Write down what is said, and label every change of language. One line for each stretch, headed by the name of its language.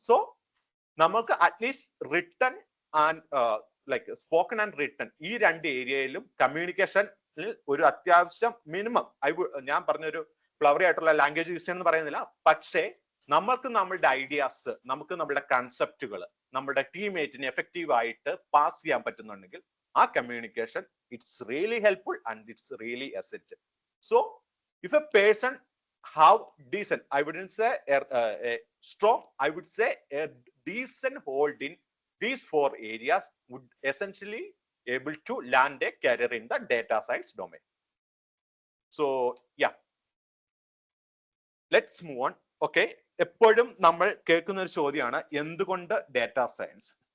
Malayalam: So നമുക്ക് at least written and like spoken and written ഈ രണ്ട് ഏരിയയിലും കമ്മ്യൂണിക്കേഷനിൽ ഒരു അത്യാവശ്യം മിനിമം ഞാൻ പറഞ്ഞൊരു ഫ്ലവറി ആയിട്ടുള്ള ലാംഗ്വേജ് യൂസ് ചെയ്യണമെന്ന് പറയുന്നില്ല, പക്ഷേ നമ്മൾക്ക് നമ്മളുടെ ഐഡിയാസ്, നമുക്ക് നമ്മുടെ കൺസെപ്റ്റുകൾ നമ്മുടെ ടീംമേറ്റിന് എഫക്റ്റീവ് ആയിട്ട് പാസ് ചെയ്യാൻ പറ്റുന്നുണ്ടെങ്കിൽ ആ communication
English: It's really helpful and it's really essential. So if a person have decent, I wouldn't say a strong, I would say a decent hold in these four areas would essentially able to land a career in the data science domain. So yeah, let's move on.
Malayalam: Okay, എപ്പോഴും നമ്മൾ കേൾക്കുന്ന ഒരു ചോദ്യമാണ് എന്തുകൊണ്ട് data science.